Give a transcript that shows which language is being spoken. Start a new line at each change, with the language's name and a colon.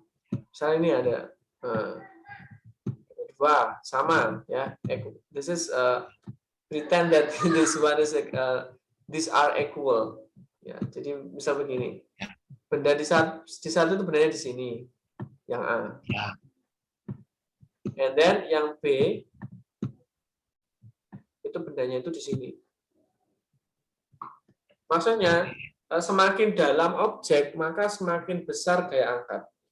Indonesian: Misalnya ini ada dua sama ya.
English: This is pretend that this one is these are equal.
Indonesian: Ya, jadi misal begini. Benda di satu itu bendanya di sini, yang A. Ya.
English: And then
Indonesian: yang B itu bendanya itu di sini. Maksudnya semakin dalam objek maka semakin besar gaya angkat.